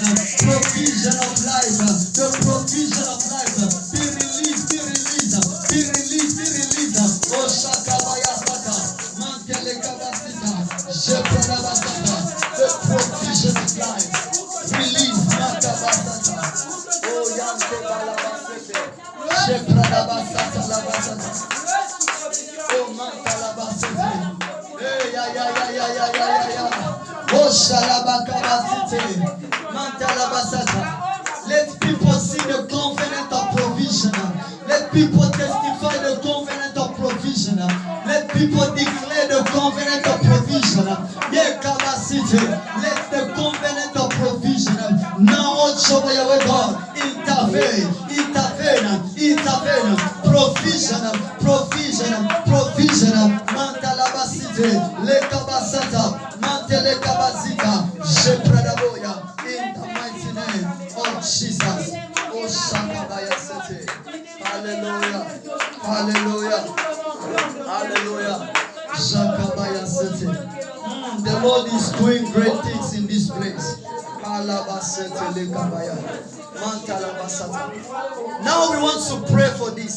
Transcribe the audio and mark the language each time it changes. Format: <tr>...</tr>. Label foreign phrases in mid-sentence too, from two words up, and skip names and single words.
<en>Provision of life. The provision of life. Be released. Oh, Shakabayasata, Mantelekabasita, Sheprabasata, the provision of life. Release Makabasata. Oh, Yantebalabasete, Sheprabasata Labasata. Oh, Mantalabasete. Hey, yeah. Oh, Shalabakabasite, Mantalabasata. Let people see the covenant of provision. Let people testify the covenant of provision. Let people declare the covenant of provision. Yeah, capacity. Let the covenant of provision now also by your God intervene. Provision. Mantalabasite, lekabasata, mantelekabasita, jepradaboya. In the mighty name of Jesus. Oh, Shakabaya City. Hallelujah. Shakabaya City. The Lord is doing great things in this place. Now we want to pray for this.</en>